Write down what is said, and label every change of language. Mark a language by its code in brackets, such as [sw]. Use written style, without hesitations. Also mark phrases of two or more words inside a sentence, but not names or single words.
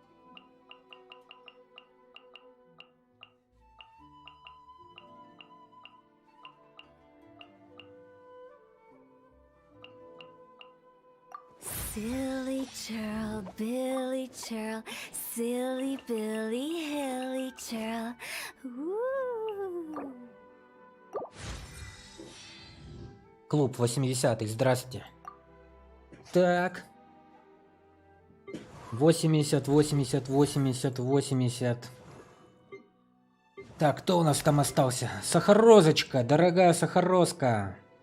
[en] Silly churl, Billy churl, silly Billy, hilly churl. Woo! [ru] Клуб 80-х, здрасте. Так. 80, 80, 80, 80. Так, кто у нас там остался? Сахарозочка, дорогая Сахарозка.